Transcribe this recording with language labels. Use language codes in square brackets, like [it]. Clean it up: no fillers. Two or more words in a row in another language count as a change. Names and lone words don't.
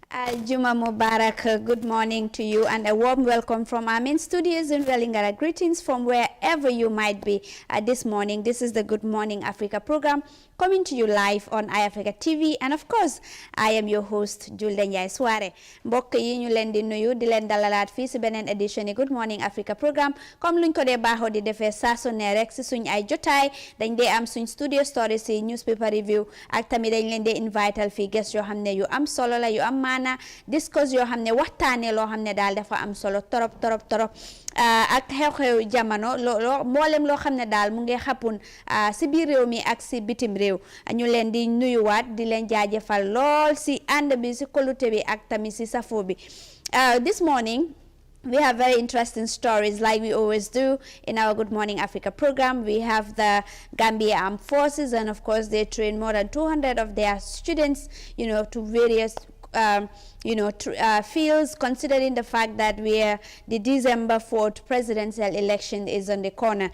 [ar] جمعة مبارك, [en] good morning to you and a warm welcome from our main studios in Welingara. Greetings from wherever you might be this morning. This is the Good Morning Africa program coming to you live on iAfrica TV, and of course I am your host Julde Njie Soare. [wo] Mbokk yi ñu leen di nuyu di leen dalalaat fii si beneen édition yi Good Morning Africa program comme luñ ko dee baaxoo di defee saa su ne rek si suñ ay jotaay dañ dee am suñ studio stories si [en] newspaper review [wo] ak tamit dañ leen dee invital fii guest yoo xam ne yu am solo la yu am maana discuss yoo xam ne waxtaanee loo xam ne daal dafa am solo torop ak xew-xew jamono mboolem loo xam ne daal mu ngi xapun si biir réew mi ak si bitim réew ñu leen di nuyuwaat di leen jaajëfal lool si ànd bi si kolute bi ak tamit si safo bi. [en] This morning we have very interesting stories like we always do in our Good Morning Africa program. We have the Gambia Armed Forces, and of course they train more than 200 of their students, to various fields, considering the fact that the December 4th presidential election is on the corner.